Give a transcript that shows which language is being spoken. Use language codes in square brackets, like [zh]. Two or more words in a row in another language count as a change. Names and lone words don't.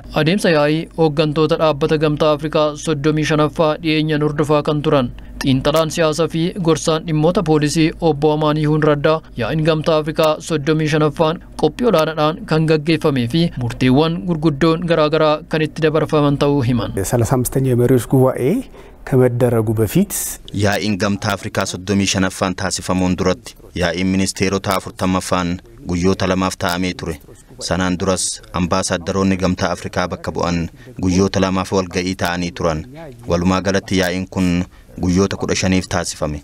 [om] Adeemsa yaa'ii hooggantoota dhaabbata gamtaa Afrikaa 35ffaa dhiyeenyaan hordofaa kan turan xiinxalaan siyaasaa fi gorsaan dhimmoota poolisii obbo Amaaniihuun Raddaa yaa'iin gamtaa Afrikaa 35ffaan qophii olaanaadhaan kan gaggeeffamee fi murteewwan gurguddoon garaagaraa kan itti dabarfaman ta'uu himan. [am] 35ኛ የመሪዎች ጉባኤ ከመደረጉ በፊት [om] yaa'iin gamtaa Afrikaa 35ffaan taasifamuun duratti yaa'iin ministeerota 40ffaan guyyoota lamaaf taa'amee ture. Sanaan duras ambaasaaddaroonni gamtaa Afrikaa bakka bu'an guyyoota lamaaf walga'ii ta'anii turan. Walumaa galatti yaa'iin kun guyyoota 15f taasifame.